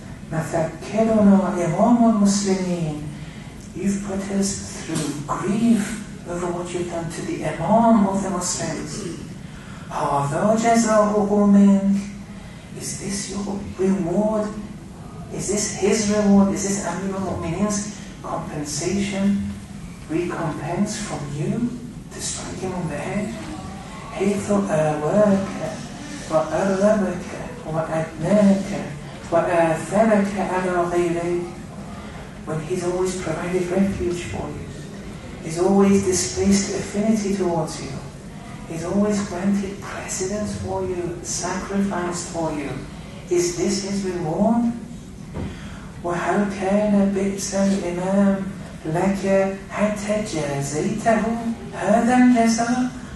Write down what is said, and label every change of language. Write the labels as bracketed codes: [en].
[ar] Mathakkiruna Imam al-Muslimeen, [en] you've put us through grief over what you've done to the Imam of the Muslims. [ar] Hadha jaza'uhu mink. [en] Is this your reward? Is this his reward? Is this Amir al-Mu'mineen's compensation, recompense from you to strike him on the head? [ar] حيث آواك وأرغبك وأدناك وآثرك على غيرك. [en] When he's always provided refuge for you, he's always displaced affinity towards you, he's always granted precedence for you, sacrificed for you. Is this his reward? [ar] وَهَلْ كَانَ بِئْسَ الْإِمَامِ لَكَ حَتَّى جَازَيْتَهُ هَذَا الْجَزَاء.